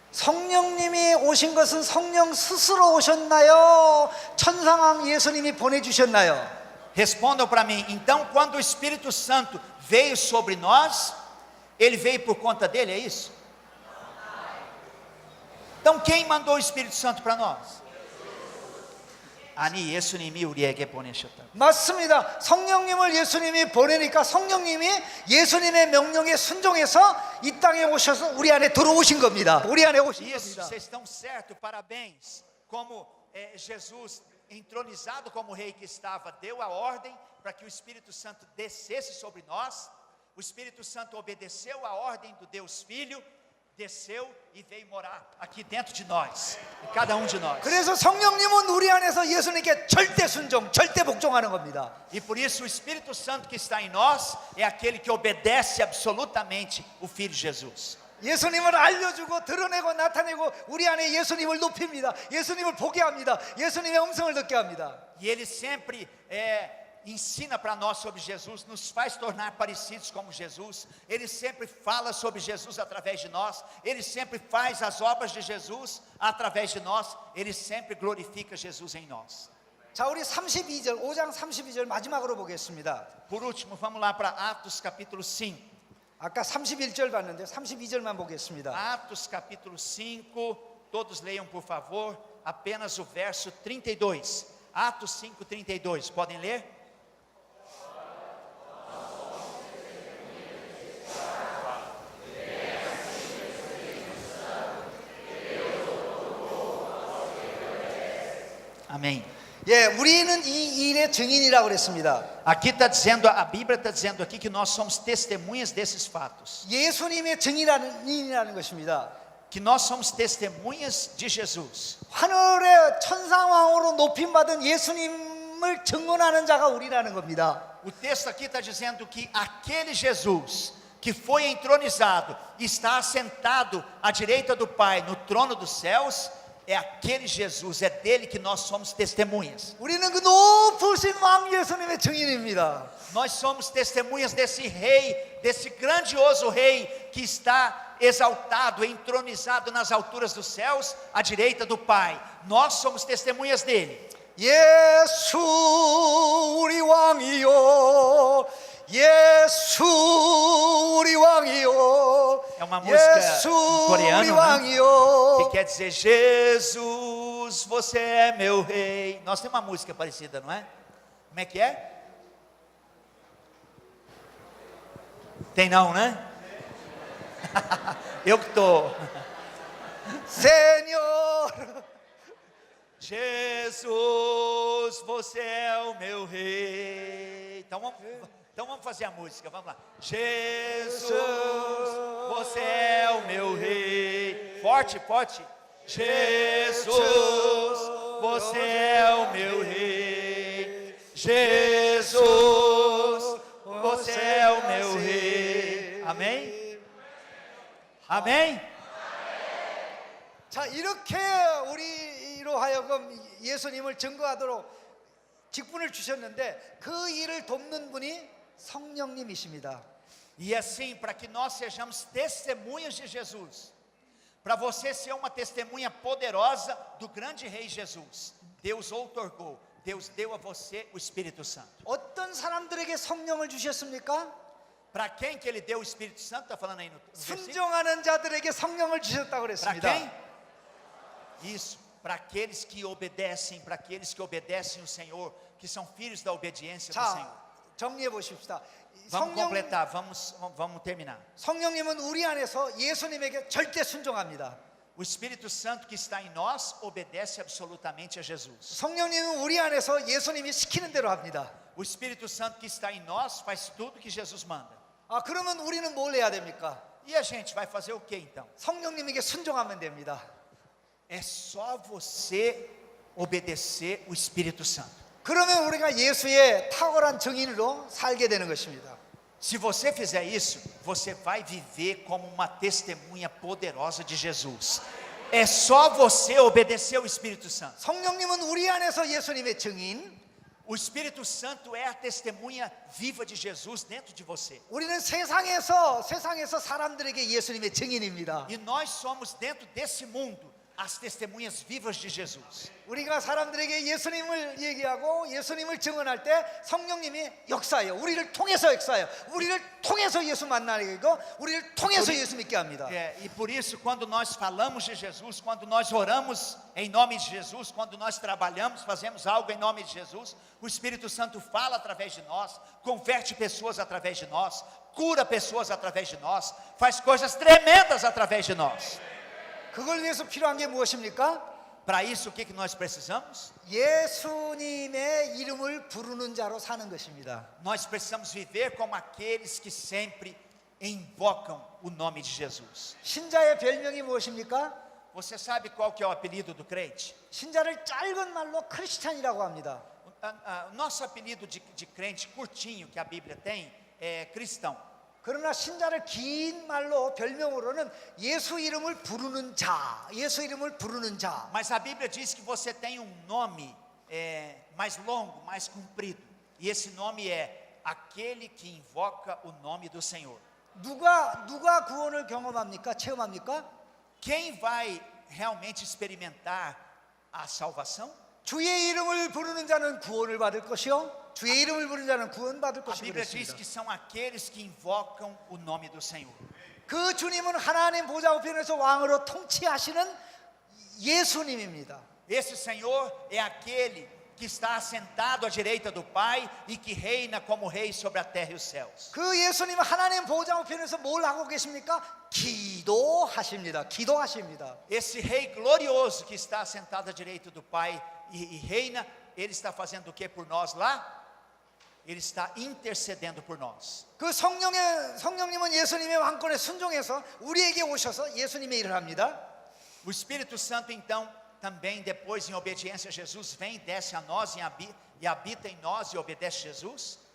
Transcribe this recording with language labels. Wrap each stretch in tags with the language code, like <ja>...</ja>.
<ko>성령님이 오신 것은 성령 스스로 오셨나요? 천상왕 예수님이 보내주셨나요?</ko> <pt>Respondam para mim. Então, quando o Espírito Santo veio sobre nós, ele veio por conta dele, é isso? Então, quem mandou o Espírito Santo para nós?</pt> <ko>아니 예수님이 우리에게 보내셨다. 맞습니다. 성령님을 예수님이 보내니까 성령님이 예수님의 명령에 순종해서 이 땅에 오셔서 우리 안에 들어오신 겁니다. 우리 안에 오신</ko> <pt>Isso,</pt> <ko>겁니다.</ko> <pt>vocês estão certos, parabéns. Como Jesus, entronizado como rei que estava, deu a ordem para que o Espírito Santo descesse sobre nós. O Espírito Santo obedeceu a ordem do Deus Filho, desceu e veio morar aqui dentro de nós, em cada um de nós.</pt> <ko>그래서 성령님은 우리 안에서 예수님께 절대 순종, 절대 복종하는 겁니다.</ko> <pt>E por isso o Espírito Santo que está em nós é aquele que obedece absolutamente o Filho Jesus.</pt> <ko>예수님을 알려주고 드러내고 나타내고 우리 안에 예수님을 높입니다. 예수님을 보게 합니다. 예수님의 음성을 듣게 합니다.</ko> <pt>E ele sempre ensina para nós sobre Jesus, nos faz tornar parecidos como Jesus. Ele sempre fala sobre Jesus através de nós. Ele sempre faz as obras de Jesus através de nós. Ele sempre glorifica Jesus em nós.</pt> <ko>자, 우리 32절, 5장 32절 마지막으로 보겠습니다.</ko> <pt>Por último, vamos lá para Atos capítulo 5.</pt> <ko>아까 31절 봤는데 32절만 보겠습니다.</ko> <pt>Atos capítulo 5, todos leiam por favor, apenas o verso 32. Atos 5, 32, podem ler? Amém.</pt> <ko>예, 우리는 이 일의 증인이라고 그랬습니다.</ko> <pt>Aqui está dizendo, a Bíblia está dizendo aqui que nós somos testemunhas desses fatos.</pt> <ko>예수님의 증인이라는 것입니다.</ko> <pt>Que nós somos testemunhas de Jesus.</pt> <ko>하늘의 천상왕으로 높임받은 예수님을 증언하는 자가 우리라는 겁니다.</ko> <pt>O texto aqui está dizendo que aquele Jesus que foi entronizado, está assentado à direita do Pai no trono dos céus, é aquele Jesus, é dele que nós somos testemunhas.</pt> <ko>우리는 그 높으신 왕 예수님의 증인입니다.</ko> <pt>Nós somos testemunhas desse rei, desse grandioso rei que está exaltado, entronizado nas alturas dos céus, à direita do Pai. Nós somos testemunhas dele.</pt> <ko>예수 우리 왕이요, 예수 우리 왕이요,</ko> <pt>É uma música</pt> <ko>예수</ko> <pt>em</pt> <ko>우리</ko> <pt>coreano, né?</pt> <ko>왕이요.</ko> <pt>Que quer dizer, Jesus, você é meu rei. Nós temos uma música parecida, não é? Como é que é? Tem não, né? Eu que estou. Senhor, Jesus, você é o meu rei. Então vamos fazer a música, vamos lá. Jesus, você é o meu rei. Forte, forte. Jesus, você é o meu rei. Jesus, você é o meu rei. Amém? Amém?</pt> <ko>자, 이렇게 우리로 하여금 예수님을 증거하도록 직분을 주셨는데 그 일을 돕는 분이 성령님이십니다.</ko> <pt>E assim, para que nós sejamos testemunhas de Jesus, para você ser uma testemunha poderosa do grande rei Jesus, Deus outorgou, Deus deu a você o Espírito Santo.</pt> <ko>어떤 사람들에게 성령을 주셨습니까?</ko> <pt>Para quem que ele deu o Espírito Santo? Está falando aí no versículo?</pt> <ko>순종하는 자들에게 성령을 주셨다고</ko> <pt>Para</pt> <ko>그랬습니다.</ko> <pt>quem? Isso, para aqueles que obedecem o Senhor, que são filhos da obediência do Senhor.</pt> <ko>자, 정리해 보십시다.</ko> <pt>Vamos completar, vamos terminar.</pt> <ko>성령님은 우리 안에서 예수님에게 절대 순종합니다.</ko> <pt>O Espírito Santo que está em nós obedece absolutamente a Jesus.</pt> <ko>성령님은 우리 안에서 예수님이 시키는 대로 합니다.</ko> <pt>O Espírito Santo que está em nós faz tudo que Jesus manda.</pt> <ko>아, 그러면 우리는 뭘 해야 됩니까?</ko> <pt>E a gente vai fazer o que então?</pt> <ko>성령님에게 순종하면 됩니다.</ko> <pt>É só você obedecer o Espírito Santo.</pt> <ko>그러면 우리가 예수의 탁월한 증인으로 살게 되는 것입니다.</ko> <pt>Se você fizer isso, você vai viver como uma testemunha poderosa de Jesus. É só você obedecer o Espírito Santo.</pt> <ko>성령님은 우리 안에서 예수님의 증인,</ko> <pt>O Espírito Santo é a testemunha viva de Jesus dentro de você.</pt> <ko>우리는 세상에서 사람들에게 예수님의 증인입니다.</ko> <pt>E nós somos dentro desse mundo as testemunhas vivas de Jesus.</pt> <ko>우리가 사람들에게 예수님을 얘기하고 예수님을 증언할 때 성령님이 역사해요. 우리를 통해서 역사해요. 우리를 통해서 예수 만나게 하고 우리를 통해서 예수 믿게 합니다.</ko> <pt>E por isso, quando nós falamos de Jesus, quando nós oramos em nome de Jesus, quando nós trabalhamos, fazemos algo em nome de Jesus, o Espírito Santo fala através de nós, converte pessoas através de nós, cura pessoas através de nós, faz coisas tremendas através de nós.</pt> <ko>그걸 위해서 필요한 게 무엇입니까?</ko> <pt>Para isso, o que nós precisamos?</pt> <ko>예수님의 이름을 부르는 자로 사는 것입니다.</ko> <pt>Nós precisamos viver como aqueles que sempre invocam o nome de Jesus.</pt> <ko>신자의 별명이 무엇입니까?</ko> <pt>Você sabe qual que é o apelido do crente?</pt> <ko>신자를 짧은 말로 크리스찬이라고 합니다.</ko> <pt>O nosso apelido de crente curtinho que a Bíblia tem é cristão.</pt> <ko>그러나 신자를 긴 말로 별명으로는 예수 이름을 부르는 자, 예수 이름을 부르는 자.</ko> <pt>Mas a Bíblia diz que você tem um nome mais longo, mais comprido. E esse nome é aquele que invoca o nome do Senhor.</pt> <ko>누가 구원을 경험합니까? 체험합니까?</ko> <pt>Quem vai realmente experimentar a salvação?</pt> <ko>주의 이름을 부르는 자는 구원을 받을 것이요, 주의 이름을 부르는 자는 구원받을</ko> <pt>A</pt> <ko>것이고</ko> <pt>Bíblia diz</pt> <ko>그랬습니다.</ko> <pt>que são aqueles que invocam o nome do Senhor.</pt> <ko>그 주님은 하나님 보좌 우편에서 왕으로 통치하시는 예수님입니다.</ko> <pt>Esse Senhor é aquele que está assentado à direita do Pai e que reina como rei sobre a terra e os céus.</pt> <ko>그 예수님은 하나님 보좌 우편에서 뭘 하고 계십니까? 기도하십니다. 기도하십니다.</ko> <pt>Esse rei glorioso que está assentado à direita do Pai e reina, ele está fazendo o que por nós lá? Ele está intercedendo por nós.</pt> <ko>그 성령님은 예수님의 왕권에 순종해서 우리에게 오셔서 예수님의 일을 합니다.</ko> <pt>O Espírito Santo então também depois em obediência a Jesus vem, desce a nós e habita em nós e obedece Jesus.</pt>